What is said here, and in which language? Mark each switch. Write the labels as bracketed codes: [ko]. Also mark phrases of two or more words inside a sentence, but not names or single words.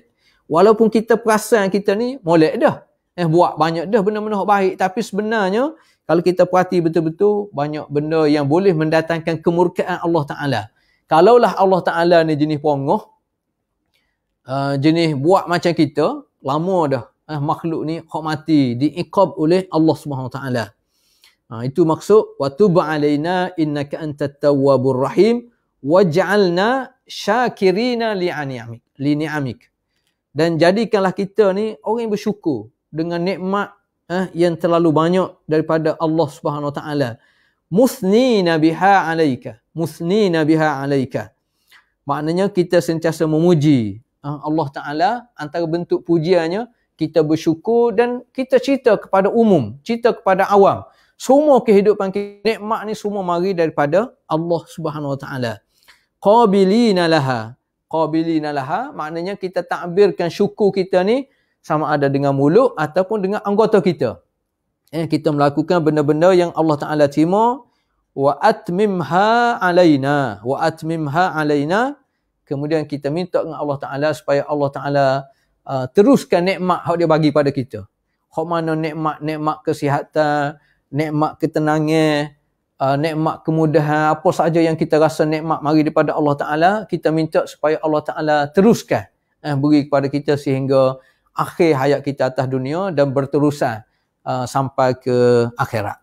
[ms] Walaupun kita perasan kita ni molek dah. Buat banyak dah benda-benda hak baik, tapi sebenarnya kalau kita perhati betul-betul, banyak benda yang boleh mendatangkan kemurkaan [ar] الله تعالى. [ms] Kalaulah [ar] الله تعالى [ms] ni jenis pongoh, jenis buat macam kita, lama dah makhluk ni hak mati, diiqab oleh [ar] الله سبحانه تعالى. [ms] Itu maksud, [ar] وتب علينا إنك أنت التواب الرحيم واجعلنا شاكرين لنعمك. [ms] Dan jadikanlah kita ni orang yang bersyukur dengan nikmat yang terlalu banyak daripada [ar] الله سبحانه وتعالى. مثنين بها عليك مثنين بها عليك. [ms] Maknanya kita sentiasa memuji [ar] الله تعالى. [ms] Antara bentuk pujiannya, kita bersyukur dan kita cerita kepada umum, cerita kepada awam. Semua kehidupan kita, nikmat ni semua mari daripada [ar] الله سبحانه وتعالى. قابلين لها. قابلين لها [ms] maknanya kita takbirkan syukur kita ni sama ada dengan mulut ataupun dengan anggota kita. Kita melakukan benda-benda yang [ar] الله تعالى [ms] terima. [ar] وأتممها علينا وأتممها علينا. [ms] Kemudian kita minta dengan [ar] الله تعالى [ms] supaya [ar] الله تعالى [ms] teruskan nikmat yang dia bagi pada kita. Hak mana nikmat kesihatan, nikmat ketenangan, nikmat kemudahan, apa sahaja yang kita rasa nikmat mari daripada [ar] الله تعالى, [ms] kita minta supaya [ar] الله تعالى [ms] teruskan beri kepada kita sehingga akhir hayat kita atas dunia dan berterusan sampai ke akhirat.